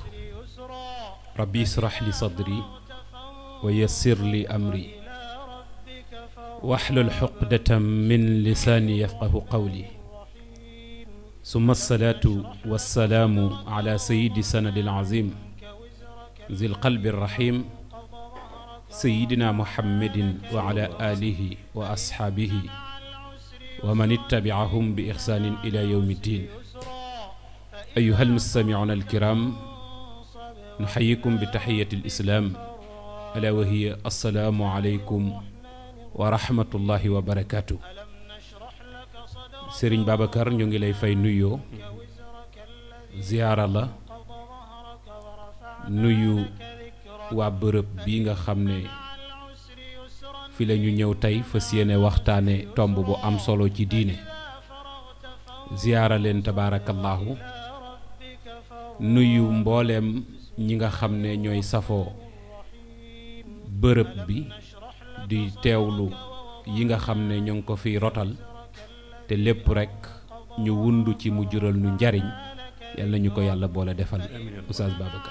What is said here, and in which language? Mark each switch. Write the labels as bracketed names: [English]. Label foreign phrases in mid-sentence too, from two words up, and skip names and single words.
[Arabic] رب اشرح لي صدري ويسر لي أمري واحلل عقدة من لساني يفقهوا قولي ثم الصلاة والسلام على سيد السند العظيم ذي القلب الرحيم سيدنا محمد وعلى آله وأصحابه ومن اتبعهم بإحسان إلى يوم الدين أيها المستمعون الكرام نحييكم بتحية الإسلام ألا وهي السلام عليكم ورحمة الله وبركاته [Wolof] سيرين بابكر نيغي لاي فاي نويو زيارة لا نويو waa bërëb bi nga xam ne fi la ñu ñëw tey fas yéene waxtaane tomb bu am solo ci diine ziyaara leen tabaarakallaahu nuyu mbooleem ñi nga xam ne ñooy safoo bërëb bi di teewlu yi nga xam ne ñoo ngi ko fi rotal te lépp rekk ñu wundu ci mu jural nu njariñ yal na ñu ko yàlla boole defal Oustaz Babacar